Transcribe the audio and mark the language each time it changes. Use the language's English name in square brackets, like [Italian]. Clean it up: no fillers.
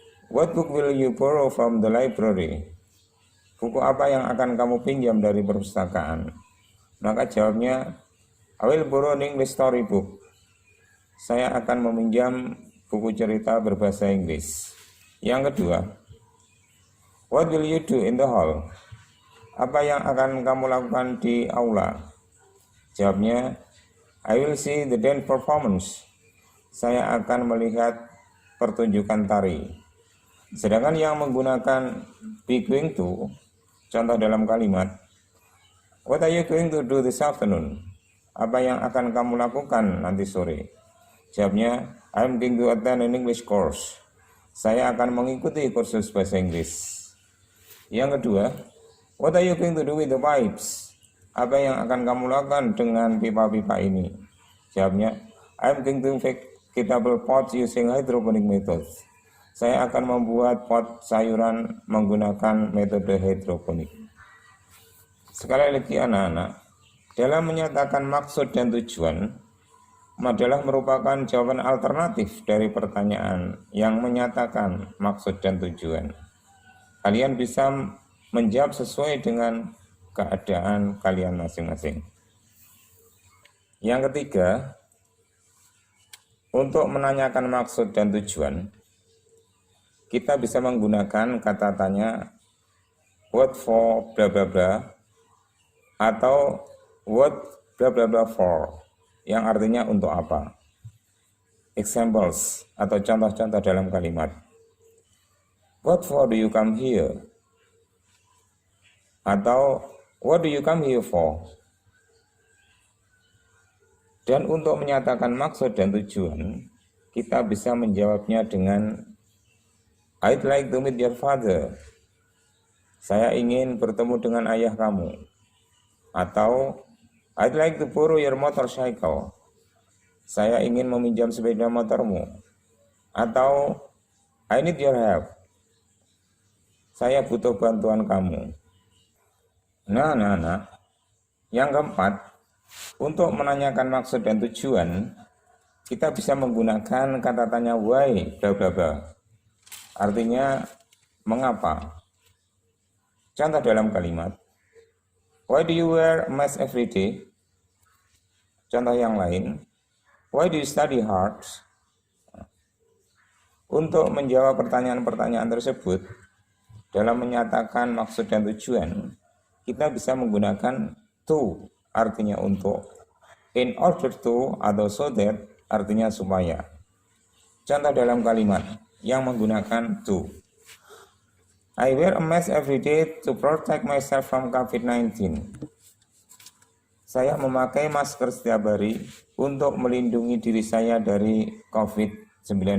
[English] What book will you borrow from the library? [Indonesian] Buku apa yang akan kamu pinjam dari perpustakaan? Maka jawabnya, [English] I will borrow an English story book. [Indonesian] Saya akan meminjam buku cerita berbahasa Inggris. Yang kedua, [English] what will you do in the hall? [Indonesian] Apa yang akan kamu lakukan di aula? Jawabnya, [English] I will see the dance performance. [Indonesian] Saya akan melihat pertunjukan tari. Sedangkan yang menggunakan [English] be going to, [Indonesian] contoh dalam kalimat, [English] what are you going to do this afternoon? [Indonesian] Apa yang akan kamu lakukan nanti sore? Jawabnya, [English] I'm going to attend an English course. [Indonesian] Saya akan mengikuti kursus bahasa Inggris. Yang kedua, [English] what are you going to do with the pipes? [Indonesian] Apa yang akan kamu lakukan dengan pipa-pipa ini? Jawabnya, [English] I'm going to make vegetable pots using hydroponic method. [Indonesian] Saya akan membuat pot sayuran menggunakan metode hidroponik. Sekali lagi anak-anak, dalam menyatakan maksud dan tujuan, adalah merupakan jawaban alternatif dari pertanyaan yang menyatakan maksud dan tujuan. Kalian bisa menjawab sesuai dengan keadaan kalian masing-masing. Yang ketiga, untuk menanyakan maksud dan tujuan, kita bisa menggunakan kata tanya [English] what for bla bla bla [Indonesian] atau [English] what bla bla bla for, [Indonesian] yang artinya untuk apa. Examples atau contoh-contoh dalam kalimat. [English] What for do you come here? Atau what do you come here for? [Indonesian] Dan untuk menyatakan maksud dan tujuan, kita bisa menjawabnya dengan [English] I'd like to meet your father. [Indonesian] Saya ingin bertemu dengan ayah kamu. [English] Atau I'd like to borrow your motorcycle. [Indonesian] Saya ingin meminjam sepeda motormu. Atau [English] I need your help. [Indonesian] Saya butuh bantuan kamu. Nah. Yang keempat, untuk menanyakan maksud dan tujuan, kita bisa menggunakan kata tanya [English] why bla bla bla. [Indonesian] Artinya mengapa. Contoh dalam kalimat, [English] why do you wear a mask every day? [Indonesian] Contoh yang lain, [English] why do you study hard? [Indonesian] Untuk menjawab pertanyaan-pertanyaan tersebut, dalam menyatakan maksud dan tujuan, kita bisa menggunakan to, artinya untuk, [English] in order to [Indonesian] atau [English] so that, [Indonesian] artinya supaya. Contoh dalam kalimat yang menggunakan to. [English] I wear a mask every day to protect myself from COVID-19. [Indonesian] Saya memakai masker setiap hari untuk melindungi diri saya dari COVID-19.